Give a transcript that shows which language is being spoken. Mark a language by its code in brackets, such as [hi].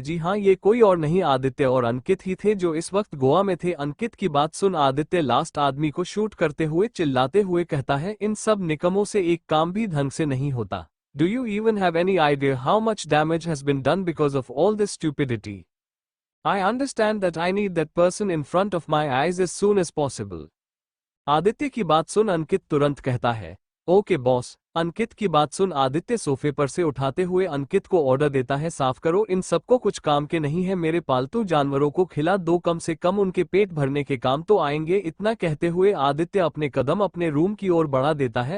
[hi] जी हाँ, ये कोई और नहीं, आदित्य और अंकित ही थे जो इस वक्त गोवा में थे। अंकित की बात सुन आदित्य लास्ट आदमी को शूट करते हुए चिल्लाते हुए कहता है, इन सब निकमों से एक काम भी ढंग से नहीं होता। [en] Do you even have any idea how much damage has been done because of all this stupidity? I understand that I need that person in front of my eyes as soon as possible. [hi] Aditya की बात सुन अंकित तुरंत कहता है, okay boss. अंकित की बात सुन आदित्य सोफे पर से उठाते हुए अंकित को ऑर्डर देता है, साफ करो, इन सबको कुछ काम के नहीं है, मेरे पालतू जानवरों को खिला दो, कम से कम उनके पेट भरने के काम तो आएंगे। इतना कहते हुए आदित्य अपने कदम अपने रूम की ओर बढ़ा देता है।